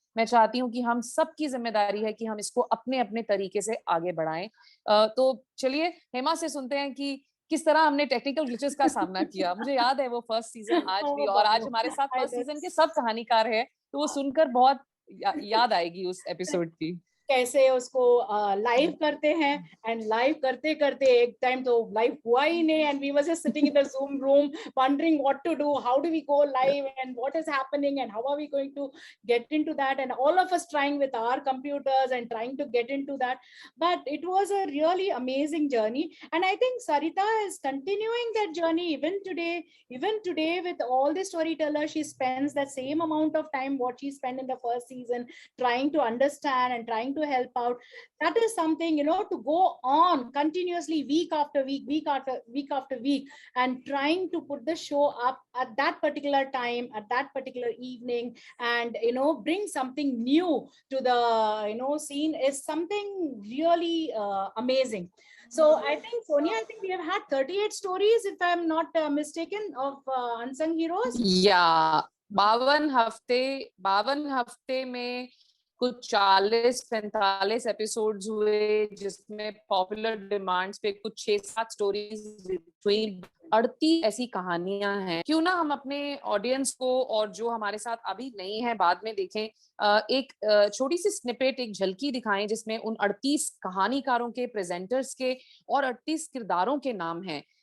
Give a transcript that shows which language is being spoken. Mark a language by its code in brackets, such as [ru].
[hi] मैं चाहती हूँ कि हम सबकी जिम्मेदारी है कि हम इसको अपने अपने तरीके से आगे बढ़ाएं। तो चलिए हेमा से सुनते हैं कि किस तरह हमने टेक्निकल ग्लिचेस का सामना किया। मुझे याद है वो फर्स्ट सीजन आज भी, और आज हमारे साथ फर्स्ट सीजन के सब कहानीकार है, तो वो सुनकर बहुत याद आएगी उस एपिसोड की। कैसे उसको लाइव करते हैं, एंड लाइव करते करते एक टाइम तो लाइव हुआ ही नहीं, [en] And we were just sitting in the Zoom room wondering what to do, how do we go live, and what is happening, and how are we going to get into that, and all of us trying with our computers and trying to get into that. But it was a really amazing journey, and I think Sarita is continuing that journey even today with all the storytellers. She spends that same amount of time what she spent in the first season, trying to understand and trying to help out. That is something, to go on continuously week after week after week, and trying to put the show up at that particular time, at that particular evening, and bring something new to the scene is something really amazing. So I think, Sonia, I think we have had 38 stories, if I'm not mistaken, of unsung heroes. [hi] या 52 हफ्ते में कुछ 40-45 episodes हुए, जिसमें popular demands पे कुछ 6-7 stories between 38 ऐसी कहानियां हैं। क्यों ना हम अपने ऑडियंस को, और जो हमारे साथ अभी नहीं है बाद में देखें, एक छोटी सी स्निपेट, एक झलकी दिखाएं जिसमें उन 38 कहानीकारों के, प्रेजेंटर्स के और 38 किरदारों के नाम हैं।